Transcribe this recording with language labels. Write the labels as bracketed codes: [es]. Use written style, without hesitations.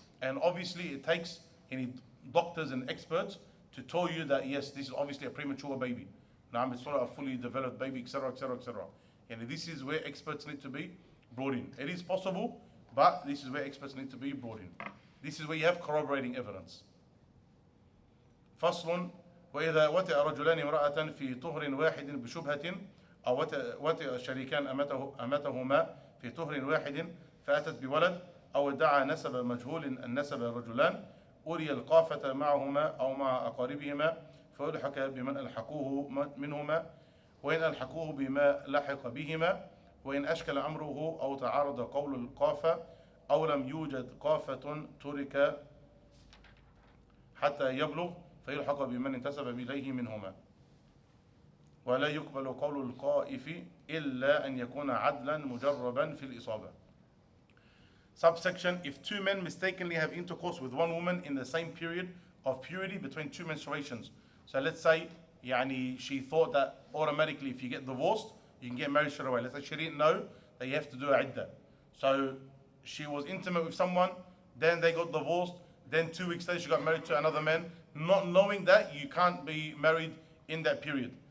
[en] And obviously it takes doctors and experts to tell you that yes, this is obviously a premature baby. Now it's not a fully developed baby, etc., etc., etc. And this is where experts need to be brought in. It is possible, but this is where experts need to be brought in. This is where you have corroborating evidence. [ar] فصل وإذا وطئ رجلان امرأة في طهر واحد بشبهة أو وطئ شريكان أمتهما في طهر واحد فأتت بولد أو ادعى نسب مجهول النسب الرجلان أري القافة معهما أو مع أقاربهما فألحق بمن ألحقوه منهما وإن ألحقوه بما لحق بهما وإن أشكل أمره أو تعارض قول القافة أو لم يوجد قافة ترك حتى يبلغ فيلحق بمن انتسب إليه منهما ولا يقبل قول القائف إلا أن يكون عدلا مجربا في الإصابة. [en] Subsection: if 2 men mistakenly have intercourse with 1 woman in the same period of purity between 2 menstruations. So let's say she thought that automatically if you get divorced, you can get married straight away. Let's say she didn't know that you have to do a iddah. So she was intimate with someone, then they got divorced, then 2 weeks later she got married to another man, not knowing that you can't be married in that period.